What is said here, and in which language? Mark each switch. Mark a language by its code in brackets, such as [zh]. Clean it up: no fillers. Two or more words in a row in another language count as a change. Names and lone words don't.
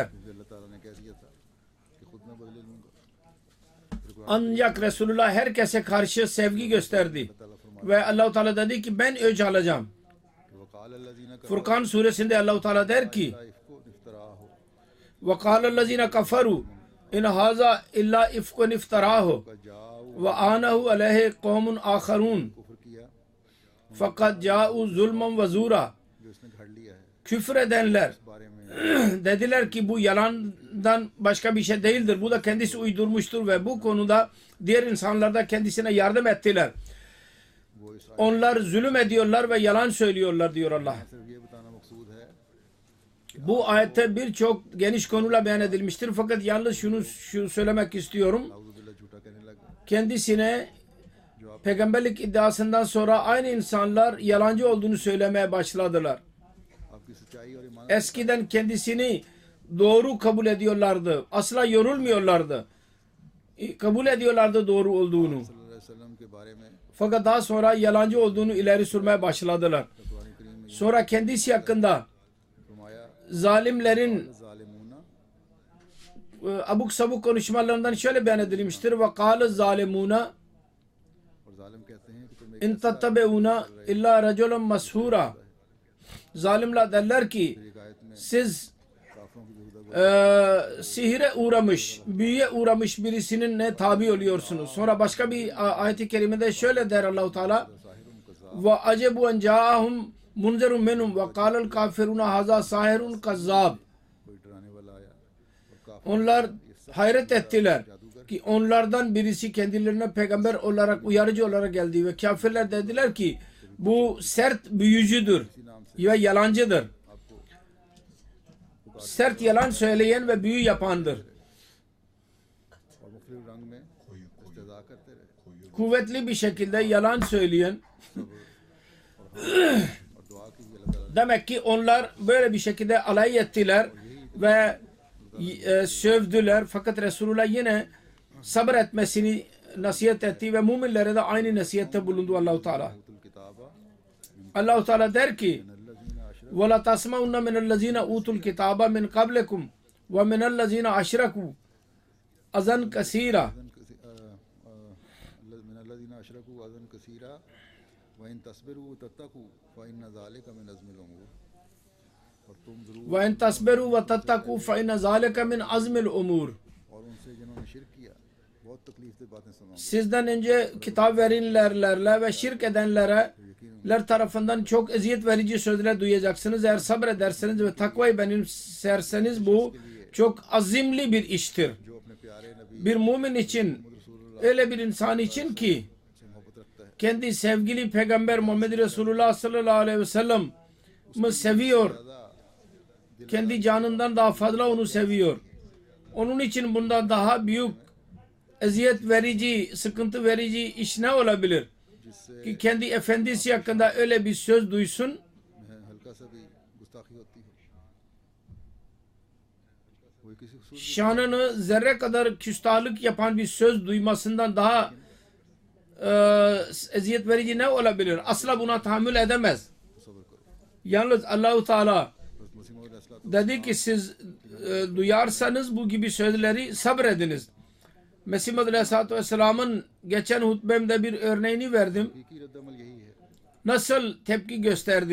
[ur] مجھے اللہ تعالیٰ نے کہہ دیا تھا کہ خود میں بدلے لوں گا. [tr] Ancak Resulullah herkese karşı sevgi gösterdi. Ve Allah-u Teala dedi ki ben öc alacağım. [ar] وقال الذين [tr] Furkan suresinde Allah-u Teala der ki [ar] إفك افترا هو وَقَالَ الَّذِينَ كَفَرُوا اِنْ هَذَا اِلَّا اِفْكٌ اِفْتَرَاهُ जाओ وَآنَهُ عَلَيْهِ قَوْمٌ آخَرُونَ [ur] کفر کیا [ar] فَقَدْ جَاءُوا ظُلْمًا وَزُورًا [ur] جو اس نے گھڑ لیا ہے [tr] Küfredenler [ur] بارے میں [tr] dediler ki bu yalandan başka bir şey değildir. Bu da kendisi uydurmuştur ve bu konuda diğer insanlar da kendisine yardım ettiler. [ur] وہ اس [tr] Onlar zulüm ediyorlar ve yalan söylüyorlar diyor Allah. [ur] صرف یہ بتانا مقصود ہے [tr] Bu ayette birçok geniş konuyla beyan edilmiştir. Fakat yalnız şunu söylemek istiyorum. [ur] नाउज़ुबिल्लाह جھوٹا کہنے لگا [tr] Kendisine peygamberlik iddiasından sonra aynı insanlar yalancı olduğunu söylemeye başladılar. [ur] آپ کی سچائی اور ایمان [tr] Eskiden kendisini doğru kabul ediyorlardı. Asla yorulmuyorlardı. Kabul ediyorlardı doğru olduğunu. [ar] صلی اللہ علیہ وسلم [ur] کے بارے میں [tr] Fakat daha sonra yalancı olduğunu ileri sürmeye başladılar. [ur] قرآن کریم میں [tr] Sonra kendisi hakkında [ur] फरमाया [tr] zalimlerin [ar] जालिमूना [tr] abuk sabuk konuşmalarından şöyle beyan edilmiştir. [ar] وقال الظالمون [ur] اور ظالم کہتے ہیں کہ تم ایک [ar] إن تتبعون إلا رجلا مسحورا. [tr] Zalimler derler ki [ur] روایت میں [tr] siz [ur] کافروں کی بیہودہ [tr] sihire uğramış, büyüye uğramış birisinin ne tabi oluyorsunuz. Sonra başka bir ayet-i kerimede şöyle der Allah-u Teala [ar] وعجبوا أن جاءهم منذر منهم وقال الكافرون هذا ساحر كذاب. [ur] کوئی ڈرانے والا آیا اور کافر [tr] Onlar hayret ettiler ki onlardan birisi kendilerine peygamber olarak, uyarıcı olarak geldi ve kafirler dediler ki bu sert büyücüdür ve yalancıdır. Sert yalan söyleyen ve büyü yapandır. [ur] اور مختلف رنگ میں استہزا کرتے رہے [tr] Kuvvetli bir şekilde yalan söyleyen, [ur] اور دعا کی بھی اللہ تعالیٰ [tr] demek ki onlar böyle bir şekilde alay ettiler ve sövdüler. Fakat Resulullah yine sabır etmesini nasihat etti ve müminlere de aynı nasihette bulundu Allah-u Teala. [ar] أوتوا الكتابا [tr] Allah-u Teala der ki [ar] الذين أشركوا وَلَا تَسْمَعُنَّ مِنَ الَّذ۪ينَ اُوتُوا الْكِتَابَ مِنْ قَبْلِكُمْ وَمِنَ الَّذ۪ينَ أَشْرَكُوا أَذًا كَثِيرًا. من الذين أشركوا أذًا كثيرا وإن تصبروا وتتقوا فإن ذلك من عزم الأمور [ur] اور تم ضرور [ar] وَاِنْ تَصْبِرُوا وَتَتَّقُوا فَإِنَّ ذَلِكَ مِنْ عَزْمِ الْأُمُورِ. [ur] اور ان سے جنہوں نے شرک کیا بہت تکلیف سے باتیں سنا [tr] Sizden önce kitap verilenlerle ve şirk edenler tarafından çok eziyet verici sözler duyacaksınız. Eğer sabrederseniz ve takvayı benimserseniz bu çok azimli bir iştir. [ur] جو اپنے پیارے نبی [tr] Bir mümin için, öyle bir insan için ki [ur] سے محبت رکھتا ہے [tr] kendi sevgili peygamber Muhammed Resulullah [ar] صلى الله عليه وسلم [tr] seviyor. Kendi canından daha fazla onu seviyor. Onun için bundan daha büyük eziyet verici, sıkıntı verici iş ne olabilir? [ur] जिससे [tr] Ki kendi efendisi hakkında öyle bir söz duysun. [ur] ہلکا سا بھی گستاخی ہوتی ہے وہ کسی خصوص [tr] Şanını zerre kadar küstahlık yapan bir söz duymasından daha eziyet verici ne olabilir? Asla buna tahammül edemez. [ur] صبر کرو [tr] Yalnız Allah-u Teala [ur] حضرت مسیح موعود علیہ الصلوٰۃ [tr] dedi ki siz duyarsanız bu gibi sözleri sabrediniz. Mesih Muhammed [ar] عليه الصلاة والسلام'ın [tr] geçen hutbemde bir örneğini verdim. [ur] حقیقی ردعمل یہی ہے [tr] Nasıl tepki gösterdi?